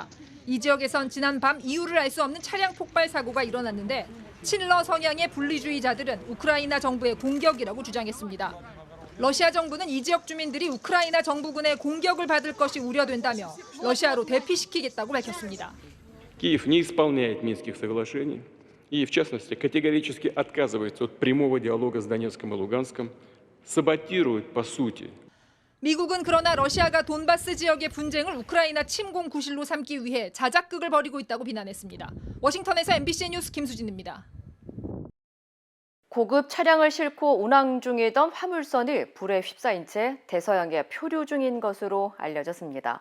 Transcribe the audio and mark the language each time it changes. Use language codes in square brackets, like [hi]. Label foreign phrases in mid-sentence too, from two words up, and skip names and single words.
[ko] 이 지역에선 지난 밤 이유를 알 수 없는 차량 폭발 사고가 일어났는데 친러 성향의 분리주의자들은 우크라이나 정부의 공격이라고 주장했습니다. 러시아 정부는 이 지역 주민들이 우크라이나 정부군의 공격을 받을 것이 우려된다며 러시아로 대피시키겠다고 밝혔습니다. [ru] Киев не исполняет Минских соглашений и, в частности, категорически отказывается от прямого диалога с Донецком и Луганском, саботирует, по сути, [ko] 미국은 그러나 러시아가 돈바스 지역의 분쟁을 우크라이나 침공 구실로 삼기 위해 자작극을 벌이고 있다고 비난했습니다. 워싱턴에서 MBC 뉴스 김수진입니다. 고급 차량을 싣고 운항 중이던 화물선이 불에 휩싸인 채 대서양에 표류 중인 것으로 알려졌습니다.